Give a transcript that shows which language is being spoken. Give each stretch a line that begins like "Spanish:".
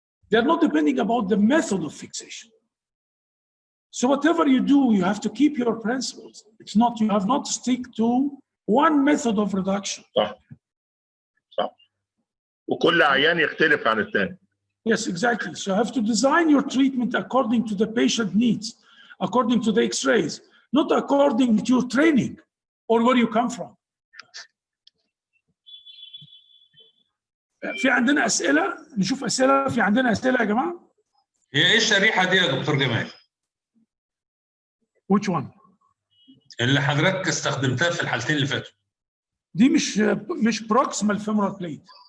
English: They are not depending about the method of fixation. So whatever you do, you have to keep your principles. It's not, you have not to stick to one method of reduction.
Arabic: صح. وكل عيان يختلف عن الثاني.
English: Yes, exactly. So you have to design your treatment according to the patient needs, according to the X-rays, not according to your training or where you come from.
Arabic: في عندنا أسئلة، نشوف أسئلة. في عندنا أسئلة يا جماعة. هي إيه الشريحة دي يا دكتور جمال؟
English: Which one؟
Arabic: اللي حضرتك استخدمتها في الحالتين اللي فاتوا. دي مش proximal femoral plate.